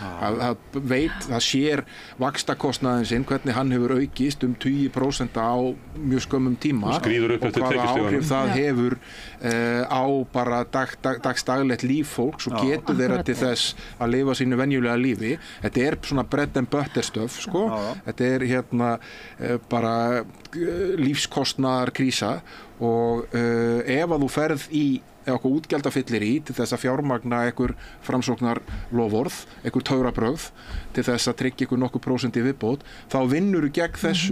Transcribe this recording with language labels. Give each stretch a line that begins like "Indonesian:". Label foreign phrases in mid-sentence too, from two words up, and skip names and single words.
Icelandic: það sér vaxtakostnaðinn sinn, hvernig hann hefur aukist 20% á mjög skömmum tíma og hvaða áhrif það hefur á bara dagslegt líf fólks og getur þeirra til þess að lifa sínu venjulega lífi. Þetta er svona
English: bread and butter stuff
Icelandic: sko. Þetta er bara lífskostnaðar krísa og ef að þú ferð í eitthvað útgjaldafyllir til þess að fjármagna einhver framsóknar loforð, einhver töfrabrögð til þess að tryggja einhver nokkuð prósent í viðbót, þá vinnur þú gegn þessu.